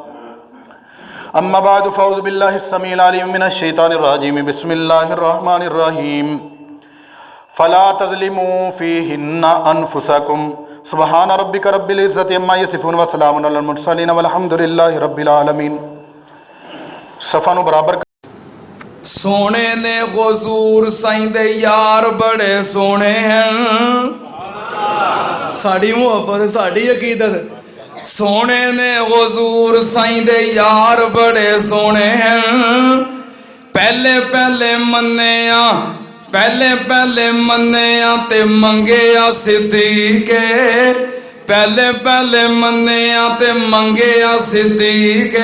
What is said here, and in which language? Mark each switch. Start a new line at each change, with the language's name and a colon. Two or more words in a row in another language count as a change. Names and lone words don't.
Arabic: أما بعد فأعوذ بالله السميع العليم من الشيطان الرجيم بسم الله الرحمن الرحيم. فلا تظلموا فيهن أنفسكم سبحان ربك رب العزة عما يصفون وسلام على المرسلين والحمد لله رب العالمين.
Punjabi: صفا نوں برابر. سوہنے نے حضور سائیں دے یار بڑے سوہنے ہیں، ساڈی محبت ساڈی عقیدت. سوہنے نے حضور سائیں دے یار بڑے سوہنے ہیں، پہلے پہلے منیا پہلے پہلے منیا تے منگیا صدیقے، پہلے پہلے منیا تے منگیا صدیقے.